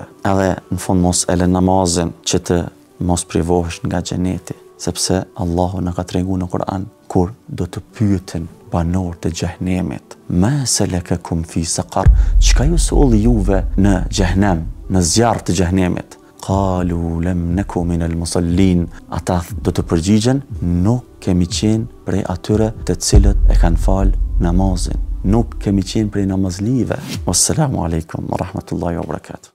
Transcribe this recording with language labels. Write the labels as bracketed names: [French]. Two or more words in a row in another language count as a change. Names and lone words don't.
[Albanian] Edhe në fund mos e lë namazin që të mos privohesh nga xheneti, sepse Allahu na ka treguar në Kur'an kur do të pyeten banorët e xhehenemit: [Arabic] "ما سلككم في سقر?" [Albanian] Çka ju solli juve në xhehenem, në zjarr të xhehenemit? [Arabic] قالوا لم نك من المصلين. [Albanian] Ata do të përgjigjen: nuk kemi qenë prej atyre të cilët e kanë fal namazin. Nuk kemi qenë prej namazlive. [Arabic] والسلام عليكم ورحمة الله وبركاته.